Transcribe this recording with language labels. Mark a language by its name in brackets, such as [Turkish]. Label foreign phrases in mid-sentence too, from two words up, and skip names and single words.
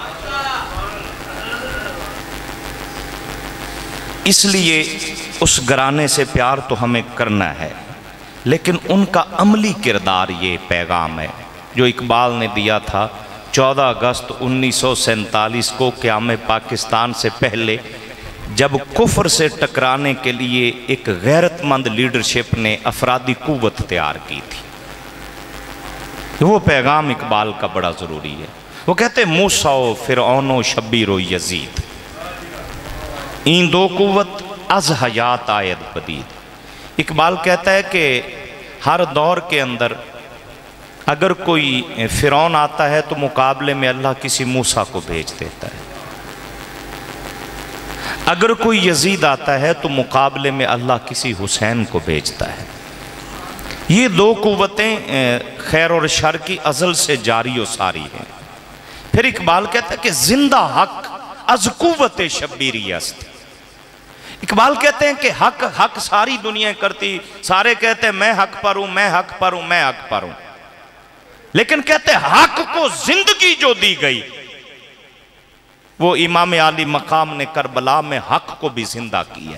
[Urdu] اس لیے اس گھرانے سے پیار تو ہمیں کرنا ہے، لیکن ان کا عملی کردار یہ پیغام ہے جو اقبال نے دیا تھا 14 اگست 1947 کو قیام پاکستان سے پہلے، جب کفر سے ٹکرانے کے لیے ایک غیرت مند لیڈرشپ نے افرادی قوت تیار کی تھی۔ وہ پیغام اقبال کا بڑا ضروری ہے۔ وہ کہتے ہیں [Persian] موسیٰ و فرعون و شبیر و یزید، این دو قوت از حیات آید پدید۔ [Urdu] اقبال کہتا ہے کہ ہر دور کے اندر اگر کوئی فرعون آتا ہے تو مقابلے میں اللہ کسی موسیٰ کو بھیج دیتا ہے، اگر کوئی یزید آتا ہے تو مقابلے میں اللہ کسی حسین کو بھیجتا ہے۔ یہ دو قوتیں خیر اور شر کی ازل سے جاری و ساری ہیں۔ پھر اقبال کہتا ہے کہ [Persian] زندہ حق از قوت شبیری است۔ [Urdu] اقبال کہتے ہیں کہ حق ساری دنیا کرتی، سارے کہتے ہیں میں حق پر ہوں، میں حق پر ہوں، میں حق پر ہوں، لیکن کہتے ہیں حق کو زندگی جو دی گئی وہ امام عالی مقام نے کربلا میں حق کو بھی زندہ کی ہے۔